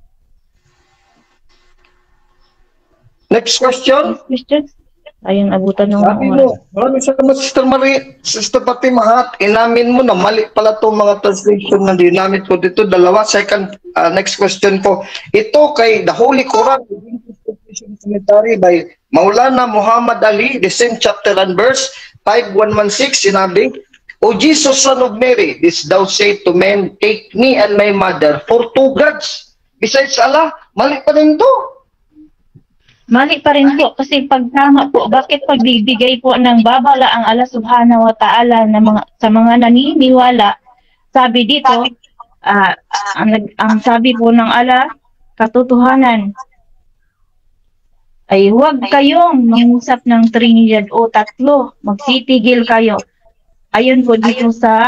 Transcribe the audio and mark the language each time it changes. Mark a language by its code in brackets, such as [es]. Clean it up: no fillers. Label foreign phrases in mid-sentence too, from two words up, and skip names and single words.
[en] Next question. [tl] Christian, ayun abutan ng Sabi mo, maraming salamat, Sister Marie, Sister Fatima, inamin mo na mali pala itong mga translation na dinamit ko dito. Dalawa, [en] next question [tl] ko. Ito kay [en] the Holy Quran, commentary by Maulana Muhammad Ali, the same chapter and verse, 5116, sinabi, O Jesus, son of Mary, this thou say to men, take me and my mother for two gods. Besides Allah, [tl] mali pa rin to. mali pa rin po kasi pagtama po, bakit pagbibigay po ng babala ang Allah [ar] سبحانه وتعالى [tl] sa mga naniniwala, sabi dito, ang sabi po ng Allah, katotohanan, ay huwag kayong mangusap ng Trinidad o tatlo, magsitigil kayo. Ayun po dito sa